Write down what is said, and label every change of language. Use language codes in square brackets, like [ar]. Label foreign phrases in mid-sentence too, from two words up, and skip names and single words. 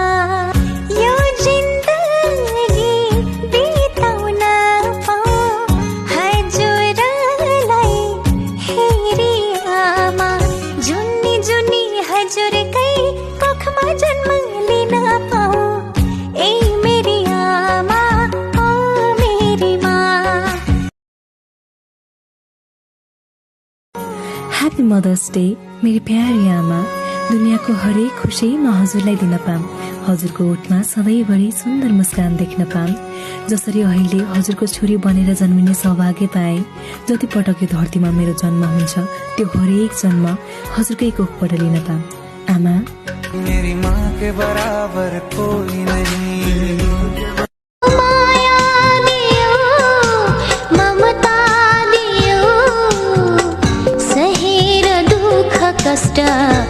[ne] यो जिन्दगी बिताउन पाऊँ हजुरलाई हेरी आमा। जुनी जुनी हजुरकै कोखमा जन्म लिन पाऊँ, ए मेरी आमा, [hi] ओ मेरी माँ। [en] Happy Mother's Day [ne] मेरी प्यारी आमा। दुनियाँको हरेक खुसी म हजुरलाई दिन पाम। हजुरको ओठमा सधैँभरि सुन्दर मुस्कान देख्न पाम। जसरी अहिले हजुरको छोरी बनेर जन्मिने सौभाग्य पाए, जति पटक यो धरतीमा मेरो जन्म हुन्छ त्यो हरेक जन्म हजुरकै कोखबाट लिन पाम। आमा, [hi] मेरी माँ के बराबर कोई नहीं। [ne] कष्ट